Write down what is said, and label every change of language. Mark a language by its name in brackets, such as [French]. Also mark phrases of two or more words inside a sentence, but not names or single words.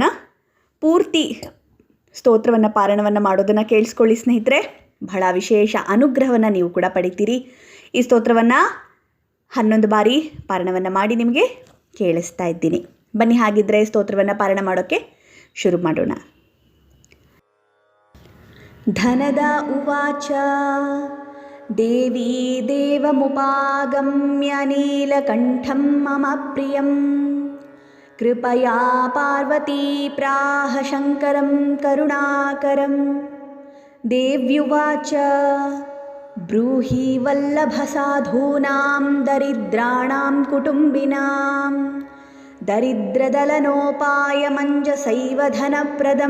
[Kannada] ಪೂರ್ತಿ ಸ್ತೋತ್ರವನ್ನು ಪಾರಾಯಣವನ್ನು ಮಾಡೋದನ್ನು ಕೇಳಿಸ್ಕೊಳ್ಳಿ ಸ್ನೇಹಿತರೆ. ಬಹಳ ವಿಶೇಷ ಅನುಗ್ರಹವನ್ನು ನೀವು ಕೂಡ ಪಡಿತೀರಿ. ಈ ಸ್ತೋತ್ರವನ್ನು 11 ಬಾರಿ ಪಾರಾಯಣವನ್ನು ಮಾಡಿ ನಿಮಗೆ ಕೇಳಿಸ್ತಾ ಇದ್ದೀನಿ. ಬನ್ನಿ, ಹಾಗಿದ್ದರೆ ಸ್ತೋತ್ರವನ್ನು ಪಾರಾಯಣ ಮಾಡೋಕ್ಕೆ ಶುರು ಮಾಡೋಣ. [Sanskrit] ಧನದ ಉವಾಚ ದೇವಿ ದೇವಮುಪಾಗಮ್ಯ ನೀಲಕಂಠಂ ಮಮ ಪ್ರಿಯಂ ಕೃಪಯಾ ಪಾರ್ವತೀ ಪ್ರಾಹ ಶಂಕರಂ ಕರುಣಾಕರಂ. ದೇವ್ಯುವಾಚ ಬ್ರೂಹಿ ವಲ್ಲಭಸಾಧೂನಾಂ ದರಿದ್ರಾಣಾಂ ಕುಟುಂಬಿನಾಂ ದರಿದ್ರದಲನೋಪಾಯಮಂಜಸೈವ ಧನಪ್ರದಂ.